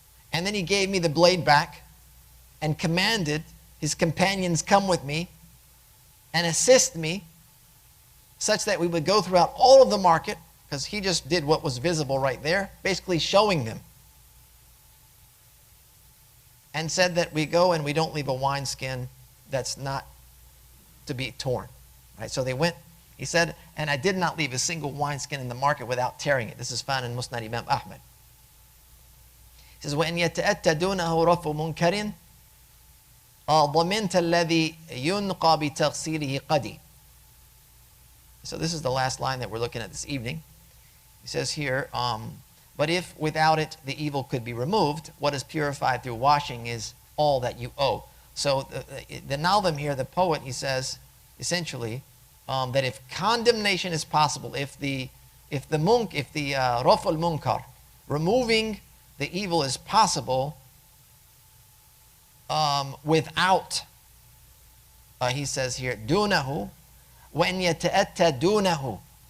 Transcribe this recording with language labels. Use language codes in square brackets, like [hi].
[en] And then he gave me the blade back and commanded his companions come with me and assist me, such that we would go throughout all of the market, because he just did what was visible right there, basically showing them. And said that we go and we don't leave a wineskin that's not to be torn. Right? So they went, he said, and I did not leave a single wineskin in the market without tearing it. This is found in Musnad Imam Ahmad. He says, [ar] وَإِنْ يَتَأَتَّى دُونَهُ رَفُ مُنْكَرٍ ضَمِنْتَ الَّذِي يُنْقَى بِتَغْسِيلِهِ قَدِي. [en] So this is the last line that we're looking at this evening. He says here, but if without it the evil could be removed, what is purified through washing is all that you owe. So the Nazim here, the poet, he says essentially that if condemnation is possible, if the raf al-munkar, removing the evil is possible without, he says here, dunahu, [ar] وَإِنْ يَتَأَتَّى دُونَهُ.